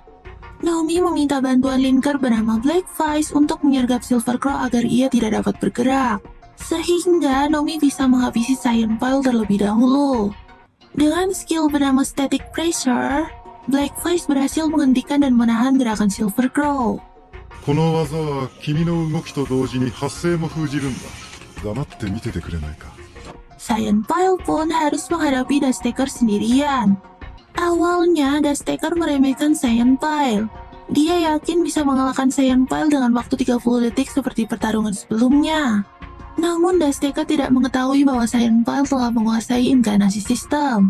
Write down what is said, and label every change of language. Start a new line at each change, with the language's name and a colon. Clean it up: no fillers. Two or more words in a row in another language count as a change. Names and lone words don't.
Indonesian: Nomi meminta bantuan linker bernama Black Vice untuk menyergap Silver Crow agar ia tidak dapat bergerak. Sehingga Nomi bisa menghabisi Cyan Pile terlebih dahulu. Dengan skill bernama Static Pressure, Black Vice berhasil menghentikan dan menahan gerakan Silver Crow.
Japanese: この技は君の動きと同時に発生も封じるんだ。黙って見ててくれないか。
Indonesian: Cyan Pile pun harus menghadapi Dusttaker sendirian. Awalnya, Dusttaker meremehkan Cyan Pile. Dia yakin bisa mengalahkan Cyan Pile dengan waktu 30 detik seperti pertarungan sebelumnya. Namun Dusttaker tidak mengetahui bahwa Cyan Pile telah menguasai inkarnasi sistem.